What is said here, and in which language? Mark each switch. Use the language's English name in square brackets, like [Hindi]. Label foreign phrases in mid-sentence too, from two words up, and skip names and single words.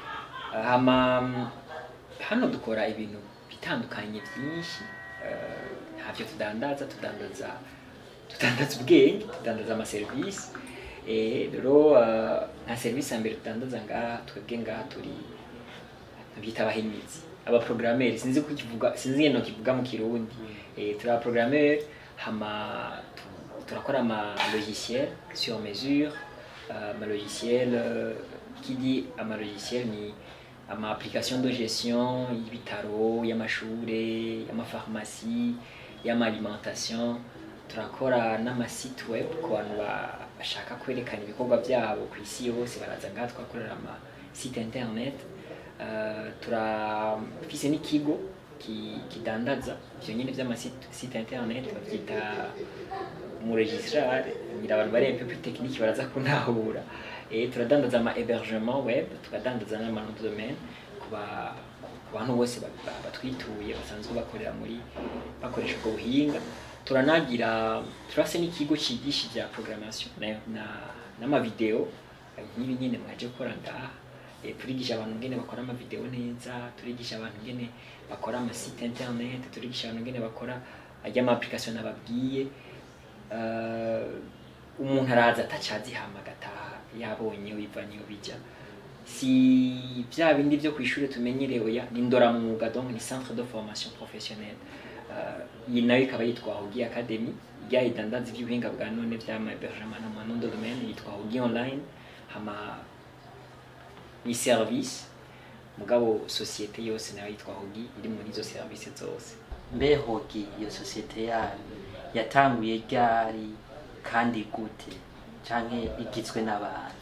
[Rundi] Hano dukora ibintu bitandukanye byinshi, ntavyo tudandaza ubwenge, tudandaza amaserivisi. Rero nka service mbere tudandaza ngaha, twebwe ngaha turi bita abahinyuzi, abaprogrammeur, sinzi ngeno kivuga mu Kirundi. Turi abaprogrammeur, hama turakora ama [French] logiciel sur mesure. [Rundi] Ma [French] logiciel qui dit [Rundi] ama logiciel ni ama [French] application de gestion [Rundi] y'ibitaro, y'amashure, y'amapharmacie, y'amalimentation. Turakora n'ama [French] site web [Rundi] ku bantu bashaka kwerekana ibikorwa byabo ku isi yose, baraza ngaha twakorera ama [French] site internet. [Rundi] Turafise n'ikigo kidandaza ivyo nyene vy'ama [French] site internet, [Rundi] bavyita mu registrar. Ngira abantu bari [French] un peu plus technique [Rundi] baraza kuntahura. Turadandaza ama [French] hébergement web, [Rundi] tukadandaza n'ama [French] nom de domaine [Rundi] ku bantu bose batwituye basanzwe bakoresha ubwo buhinga. Turafise n'ikigo cigisha ivya programmation n'ama video n'ibi nyene mwaje gukora ngaha. Turigisha abantu ngene bakora ama video neza, turigisha abantu ngene bakora ama [French] site internet, [Rundi] turigisha abantu ngene bakora ama application nababwiye. Umuntu araza atacazi hama gataha yabonye bivanye bija. Si vya bindi vyo kw'ishure tumenyerewe, ya ni ndoramwuga, [French] donc ni centre de formation professionnelle. [Rundi] Iyi nayo ikaba yitwa Hogi Academy, idandaza ivy'ubuhinga bwa none vy'ama hébergement n'ama [French] nom de domaine, [Rundi] yitwa Hogi Online. Hama ni service mugabo societe yose nayo yitwa Hogi, iri muri izo service zose. Mbe Hogi iyo societe yanyu yatanguye ryari kandi gute, canke igizwe n'abandi?